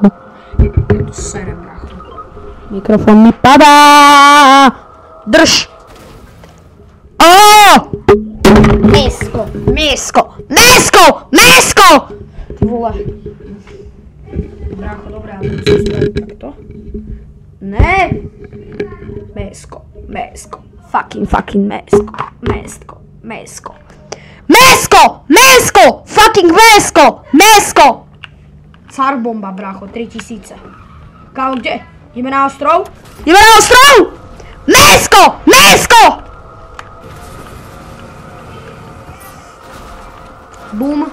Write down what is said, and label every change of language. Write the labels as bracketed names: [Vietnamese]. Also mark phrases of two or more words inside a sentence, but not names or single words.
[Slovak] To serem, brácho. Mikrofón mi padá! Drž! Mesko! [Czech] Ty vole. [Slovak] Brácho, dobré, ale musím spraviť takto. Ne! Mesko. Fucking mesko. Fucking mesko! Carbomba, brácho, 3000. Kámo, kde? Ideme na ostrov? Mesko! Bum.